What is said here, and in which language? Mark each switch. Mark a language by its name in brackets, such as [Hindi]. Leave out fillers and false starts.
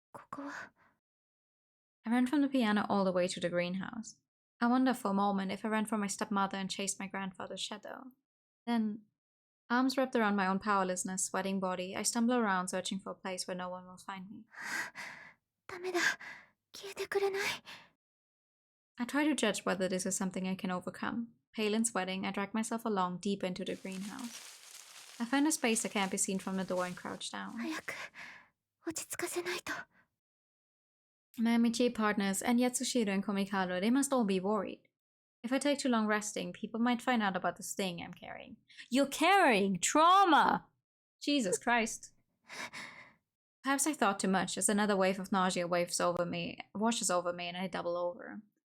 [Japanese] ここは [English] I ran from the piano all the way to the greenhouse. I wonder for a moment if I ran from my stepmother and chased my grandfather's shadow. Then, arms wrapped around my own powerlessness, sweating body, I stumble around searching for a place where no one will find me. [Japanese] ダメだ、消えてくれない。 [English] I try to judge whether this is something I can overcome. Pale and sweating, I drag myself along deep into the greenhouse. I find a space that can't be seen from the door and crouch down. [Japanese] 早く落ち着かせないと。 [English] My Michi partners and Yatsushiro and Komikado, they must all be worried. If I take too long resting, people might find out about the sting I'm carrying. You're carrying trauma! Jesus Christ. Perhaps I thought too much as another wave of nausea washes over me and I double over.